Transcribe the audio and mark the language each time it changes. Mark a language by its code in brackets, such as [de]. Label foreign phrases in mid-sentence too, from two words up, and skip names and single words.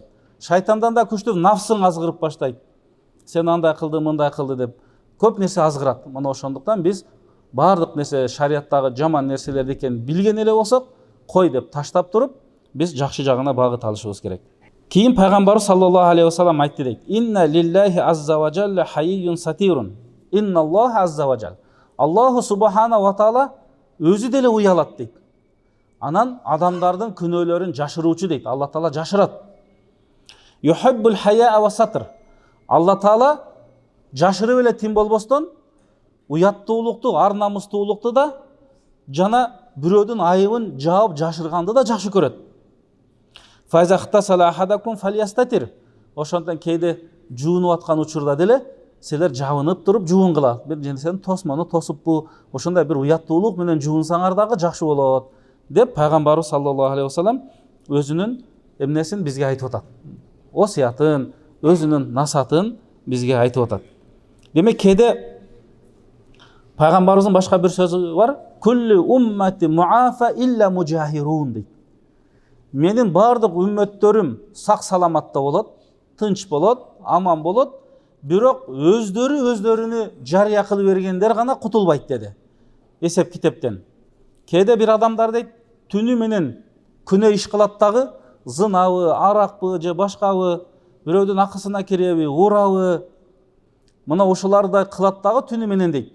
[ky] Шайтандан да күчтүү нафсың азгырып баштайт. Сен андай кылды, мындай кылды деп көп нерсе азгырат. Мына ошондуктан биз бардык нерсе шариаттагы жаман нерселерди экенин билген эле болсок, кой деп таштап туруп, биз жакшы жагына багыт алышыбыз керек. Кийин пайгамбарыбыз [ar] صلى الله عليه وسلم [ky] айтты дейт: [ar] "إن لله عز وجل حيي ستير. إن الله عز وجل." الله سبحانه وتعالى [ky] өзү деле уялат дейт. Анан адамдардын күнөөлөрүн жашыруучу дейт. Алла Таала жашырат. [ar] يحب الحياء والستر. [ky] Алла Таала жашырып эле тим болбостон, уяттуулукту, ар намустуулукту да жана бирөөдүн айыбын жаап жашырганды да жакшы көрөт. [ar] فإذا اغتسل أحدكم فليستتر. [ky] Ошондон кейде жуунуп аткан учурда деле силер жабынып туруп жуунгула. Бир нерсени тосмону тосуппу, ошондой бир уяттуулук менен жуунсаңар дагы жакшы болот деп пайгамбарыбыз [ar] صلى الله عليه وسلم [ky] өзүнүн эмнесин бизге айтып атат. Осиятын, өзүнүн насатын бизге айтып атат. Демек кейде пайгамбарыбыздын башка бир сөзү бар: [ar] "كل أمتي معافى إلا المجاهرين" дейт. [ky] Менин бардык үммөттөрүм сак саламатта болот, тынч болот, аман болот, бирок өздөрүнү жарыя кылып бергендер гана кутулбайт деди. Эсеп китептен. Кейде бир адамдар дейт, түнү менен күнөө иш кылат дагы, зынабы, аракпы же башкабы, бирөөдүн акысына киреби, урабы, мына ушуларды кылат дагы түнү менен дейт.